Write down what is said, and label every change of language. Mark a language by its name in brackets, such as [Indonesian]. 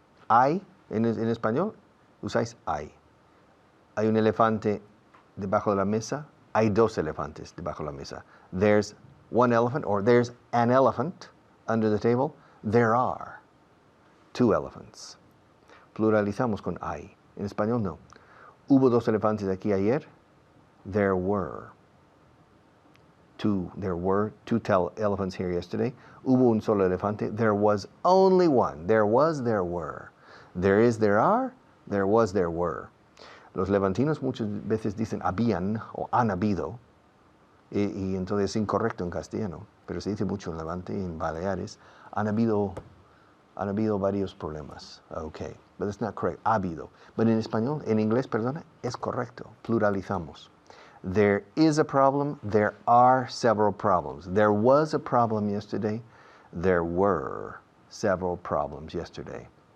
[Spanish] Hay, en español, usáis hay. Hay un elefante debajo de la mesa. Hay dos elefantes debajo de la mesa. [English] There's one elephant, or there's an elephant under the table. There are 2 elephants. [Spanish] Pluralizamos con hay. En español no. Hubo 2 elefantes aquí ayer. [English] There were 2 elephants here yesterday. [Spanish] Hubo un solo elefante. [English] There was only one. There was, there were. There is, there are. There was, there were. [Spanish] Los levantinos muchas veces dicen habían o han habido, y entonces es incorrecto en castellano, pero se dice mucho en Levante y en Baleares, han habido varios problemas. [English] Okay, but that's not correct. [Spanish] Ha habido. But en español, en inglés, perdona, es correcto. [English] Pluralizamos. There is a problem. There are several problems. There was a problem yesterday. There were several problems yesterday.